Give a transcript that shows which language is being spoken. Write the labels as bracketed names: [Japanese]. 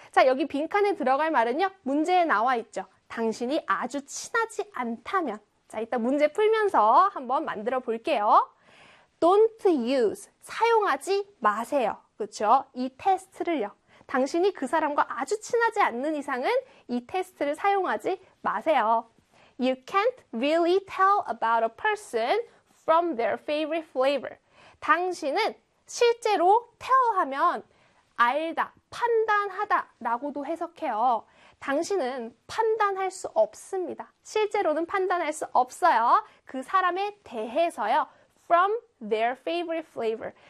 [Korean] 자, 여기 빈칸에 들어갈 말은요. 문제에 나와 있죠. 당신이 아주 친하지 않다면. 자, 이따 문제 풀면서 한번 만들어 볼게요. [English] Don't use. [Korean] 사용하지 마세요. 그렇죠? 이 테스트를요. 당신이 그 사람과 아주 친하지 않는 이상은 이 테스트를 사용하지 마세요. [English] You can't really tell about a person from their favorite flavor. [Korean] 당신은 실제로 tell 하면 알다, 판단하다 라고도 해석해요. 당신은 판단할 수 없습니다. 실제로는 판단할 수 없어요. 그 사람에 대해서요. [English] From their favorite flavor.